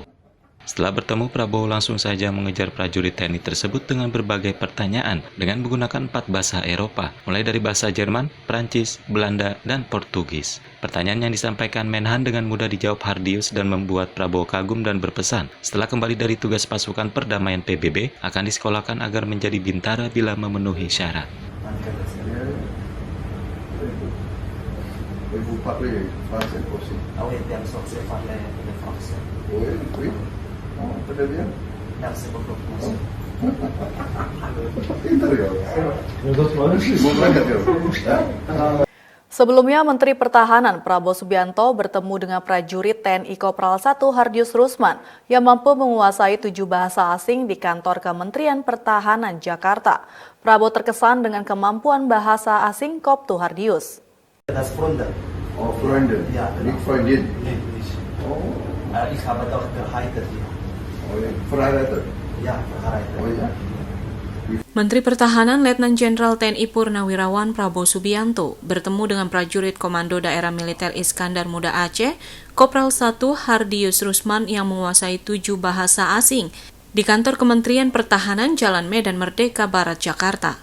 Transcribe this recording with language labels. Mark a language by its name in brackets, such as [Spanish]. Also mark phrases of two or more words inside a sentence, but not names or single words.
[Indonesian] Setelah bertemu, Prabowo langsung saja mengejar prajurit TNI tersebut dengan berbagai pertanyaan dengan menggunakan 4 bahasa Eropa, mulai dari bahasa Jerman, Prancis, Belanda, dan Portugis. Pertanyaan yang disampaikan Menhan dengan mudah dijawab Hardius dan membuat Prabowo kagum dan berpesan. Setelah kembali dari tugas pasukan perdamaian PBB, akan disekolahkan agar menjadi bintara bila memenuhi syarat. [French] Vous parlez français aussi? Ah oui, bien sûr, c'est parler le français. Oui, oui. Oh, très bien. Merci beaucoup. [Indonesian] Pintar ya. Mau berangkat ya? Sebelumnya, Menteri Pertahanan Prabowo Subianto bertemu dengan prajurit TNI Kopral 1 Hardius Rusman yang mampu menguasai 7 bahasa asing di kantor Kementerian Pertahanan Jakarta. Prabowo terkesan dengan kemampuan bahasa asing Koptu Hardius. [German] Das Freunde. Oh, Freunde. Ja, Nicht Freundin. Oh. Ich habe doch geheiratet. Oh, ja. Verheiratet. Ja, verheiratet. Oh ja. [Indonesian] Menteri Pertahanan Letnan Jenderal TNI Purnawirawan Prabowo Subianto bertemu dengan prajurit Komando Daerah Militer Iskandar Muda Aceh, Kopral 1 Hardius Rusman yang menguasai 7 bahasa asing di kantor Kementerian Pertahanan Jalan Medan Merdeka Barat, Jakarta.